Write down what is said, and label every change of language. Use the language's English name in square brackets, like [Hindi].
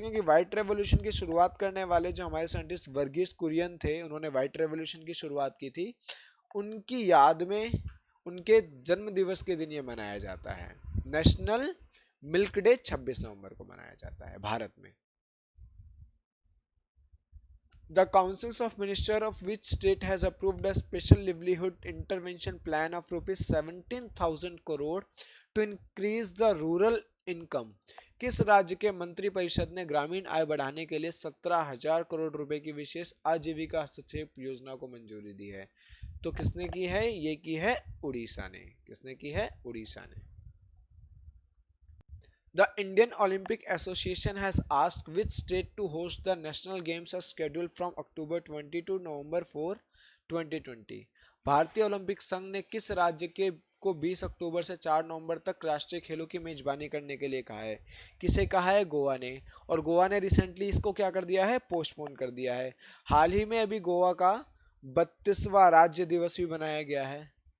[Hindi] क्योंकि white revolution की शुरुआत करने वाले जो हमारे साइंटिस्ट वर्गीस कुरियन थे, उन्होंने व्हाइट रेवोल्यूशन की शुरुआत की थी, उनकी याद में उनके जन्म दिवस के दिन ये मनाया जाता है। नेशनल मिल्क डे 26 नवंबर को मनाया जाता है भारत में। [English] The Councils of Minister of which state has approved a special livelihood intervention plan of rupees 17,000 crore to increase the rural income? [Hindi] किस राज्य के मंत्री परिषद ने ग्रामीण आय बढ़ाने के लिए 17,000 करोड़ रुपए की विशेष आजीविका हस्तक्षेप योजना को मंजूरी दी है? तो किसने की है? ये की है उड़ीसा ने। किसने की है? उड़ीसा ने। [English] The Indian Olympic Association has asked which state to host the national games as scheduled from October 20 to November 4, 2020। [Hindi] भारतीय ओलंपिक संघ ने किस राज्य के को 20 अक्टूबर से 4 नवंबर तक राष्ट्रीय खेलों की मेजबानी करने के लिए कहा है? किसे कहा है? गोवा ने। और गोवा ने रिसेंटली इसको क्या कर दिया है? पोस्टपोन कर दिया है। हाल ही में अभी गोवा का 32वां राज्य दिवस भी बनाया गया है।